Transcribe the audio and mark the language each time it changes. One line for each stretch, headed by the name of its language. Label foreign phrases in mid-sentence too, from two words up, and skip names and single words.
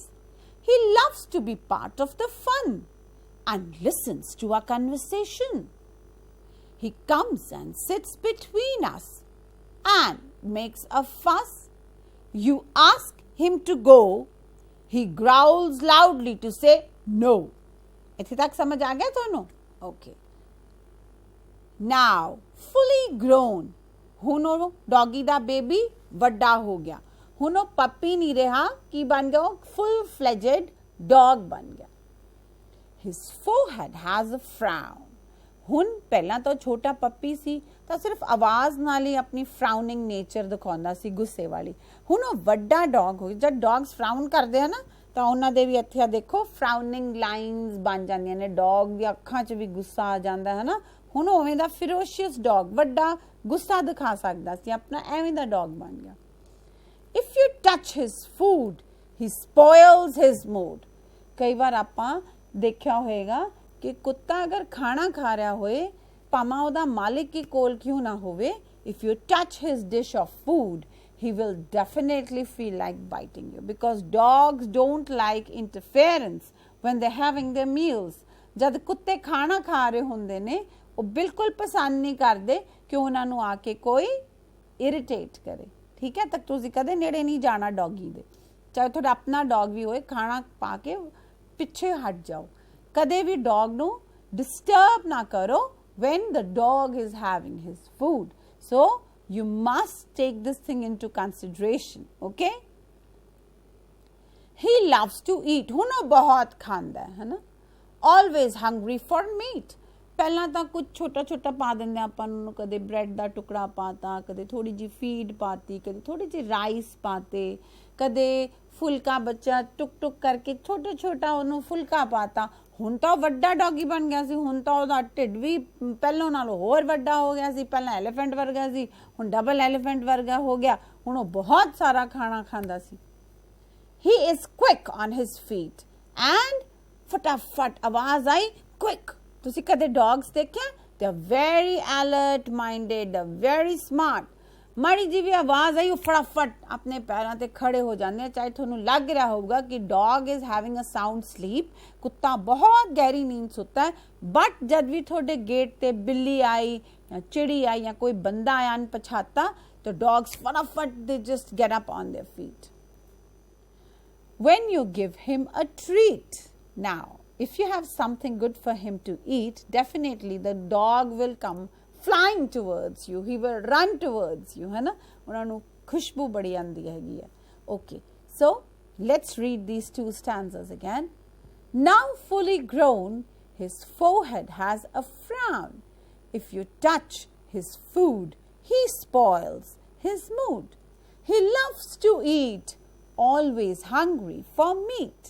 English: He loves to be part of the fun and listens to our conversation. He comes and sits between us and makes a fuss. You ask him to go. He growls loudly to say no.
Punjabi: ਇੱਥੇ ਤੱਕ ਸਮਝ ਆ ਗਿਆ ਤੁਹਾਨੂੰ?
English: Okay. Now, fully grown.
Punjabi: ਹੁਣ ਉਹ ਡੌਗੀ ਦਾ ਬੇਬੀ ਵੱਡਾ ਹੋ ਗਿਆ ਹੁਣ ਉਹ ਪੱਪੀ ਨਹੀਂ ਰਿਹਾ ਕੀ ਬਣ ਗਿਆ ਉਹ
English: full fledged dog
Punjabi: ਬਣ ਗਿਆ
English: His forehead has a frown.
Punjabi: ਹੁਣ ਪਹਿਲਾਂ ਤਾਂ ਛੋਟਾ ਪੱਪੀ ਸੀ ਤਾਂ ਸਿਰਫ ਆਵਾਜ਼ ਨਾਲ ਹੀ ਆਪਣੀ
English: frowning nature
Punjabi: ਦਿਖਾਉਂਦਾ ਸੀ ਗੁੱਸੇ ਵਾਲੀ ਹੁਣ ਉਹ ਵੱਡਾ ਡੌਗ ਹੋ ਗਿਆ ਜਦ
English: dogs frown
Punjabi: ਕਰਦੇ ਆ ਨਾ ਤਾਂ ਉਹਨਾਂ ਦੇ ਵੀ ਇੱਥੇ ਆ ਦੇਖੋ
English: frowning lines
Punjabi: ਬਣ ਜਾਂਦੀਆਂ ਨੇ ਡੌਗ ਦੀਆਂ ਅੱਖਾਂ 'ਚ ਵੀ ਗੁੱਸਾ ਆ ਜਾਂਦਾ ਹੈ ਨਾ ਹੁਣ ਉਵੇਂ ਦਾ
English: ferocious dog
Punjabi: ਵੱਡਾ ਗੁੱਸਾ ਦਿਖਾ ਸਕਦਾ ਸੀ ਆਪਣਾ ਐਵੇਂ ਦਾ ਡੌਗ ਬਣ ਗਿਆ
English: If you touch his food, he spoils his mood.
Punjabi: ਕਈ ਵਾਰ ਆਪਾਂ ਦੇਖਿਆ ਹੋਏਗਾ ਕਿ ਕੁੱਤਾ ਅਗਰ ਖਾਣਾ ਖਾ ਰਿਹਾ ਹੋਏ ਭਾਵੇਂ ਉਹਦਾ ਮਾਲਿਕ ਹੀ ਕੋਲ ਕਿਉਂ ਨਾ ਹੋਵੇ
English: if you touch his dish of food he will definitely feel like biting you because dogs don't like interference when they're having their meals
Punjabi: ਜਦ ਕੁੱਤੇ ਖਾਣਾ ਖਾ ਰਹੇ ਹੁੰਦੇ ਨੇ ਉਹ ਬਿਲਕੁਲ ਪਸੰਦ ਨਹੀਂ ਕਰਦੇ ਕਿ ਉਹਨਾਂ ਨੂੰ ਆ ਕੇ ਕੋਈ ਇਰੀਟੇਟ ਕਰੇ ਠੀਕ ਹੈ ਤਾਂ ਤੁਸੀਂ ਕਦੇ ਨੇੜੇ ਨਹੀਂ ਜਾਣਾ ਡੌਗੀ ਦੇ ਚਾਹੇ ਤੁਹਾਡਾ ਆਪਣਾ ਡੌਗ ਵੀ ਹੋਏ ਖਾਣਾ ਪਾ ਕੇ ਪਿੱਛੇ ਹਟ ਜਾਓ ਕਦੇ ਵੀ ਡੌਗ ਨੂੰ ਡਿਸਟਰਬ ਨਾ ਕਰੋ
English: when the dog is having his food so you must take this thing into consideration okay He loves to eat.
Punjabi: ਹੁਣ ਉਹ ਬਹੁਤ ਖਾਂਦਾ ਹੈ ਨਾ.
English: Always hungry for meat.
Punjabi: ਪਹਿਲਾਂ ਤਾਂ ਕੁਝ ਛੋਟਾ ਛੋਟਾ ਪਾ ਦਿੰਦੇ ਆਪਾਂ ਨੂੰ, ਕਦੇ ਬ੍ਰੈਡ ਦਾ ਟੁਕੜਾ ਪਾਤਾ, ਕਦੇ ਥੋੜੀ ਜਿਹੀ ਫੀਡ ਪਾਤੀ, ਕਦੇ ਥੋੜੀ ਜਿਹੀ ਰਾਈਸ ਪਾਤੇ, ਕਦੇ ਫੁਲਕਾ ਬੱਚਾ ਟੁਕ ਟੁਕ ਕਰਕੇ ਛੋਟਾ ਛੋਟਾ ਉਹਨੂੰ ਫੁਲਕਾ ਪਾਤਾ. ਹੁਣ ਤਾਂ ਵੱਡਾ ਡੌਗੀ ਬਣ ਗਿਆ ਸੀ. ਹੁਣ ਤਾਂ ਉਹਦਾ ਢਿੱਡ ਵੀ ਪਹਿਲਾਂ ਨਾਲੋਂ ਹੋਰ ਵੱਡਾ ਹੋ ਗਿਆ ਸੀ. ਪਹਿਲਾਂ ਐਲੀਫੈਂਟ ਵਰਗਾ ਸੀ, ਹੁਣ ਡਬਲ ਐਲੀਫੈਂਟ ਵਰਗਾ ਹੋ ਗਿਆ. ਹੁਣ ਉਹ ਬਹੁਤ ਸਾਰਾ ਖਾਣਾ ਖਾਂਦਾ ਸੀ.
English: He is quick on his feet and
Punjabi: ਫਟਾਫਟ ਆਵਾਜ਼ ਆਈ
English: quick.
Punjabi: ਤੁਸੀਂ ਕਦੇ ਡੌਗਸ ਦੇਖਿਆ?
English: They are very alert minded, they are very smart.
Punjabi: ਮਾੜੀ ਜੀ ਵੀ ਆਵਾਜ਼ ਆਈ ਉਹ ਫਟਾਫਟ ਆਪਣੇ ਪੈਰਾਂ ਤੇ ਖੜੇ ਹੋ ਜਾਂਦੇ ਆ. ਚਾਹੇ ਤੁਹਾਨੂੰ ਲੱਗ ਰਿਹਾ ਹੋਊਗਾ ਕਿ
English: dog is having a sound sleep,
Punjabi: ਕੁੱਤਾ ਬਹੁਤ ਗਹਿਰੀ ਨੀਂਦ ਸੁੱਤਾ ਹੈ, ਬਟ ਜਦ ਵੀ ਤੁਹਾਡੇ ਗੇਟ ਤੇ ਬਿੱਲੀ ਆਈ ਜਾਂ ਚਿੜੀ ਆਈ ਜਾਂ ਕੋਈ ਬੰਦਾ ਆਇਆ ਅਣਪਛਾਤਾ, ਤਾਂ ਡੌਗਸ ਫਟਾਫਟ
English: they just get up on their feet. When you give him a treat, now if you have something good for him to eat, definitely the dog will come flying towards you. He will run towards you,
Punjabi: ਹੈ ਨਾ. ਉਹਨਾਂ ਨੂੰ ਖੁਸ਼ਬੂ ਬੜੀ ਆਉਂਦੀ ਹੈਗੀ ਹੈ.
English: Okay, so let's read these two stanzas again. Now fully grown, his forehead has a frown. If you touch his food, he spoils his mood. He loves to eat, always hungry for meat.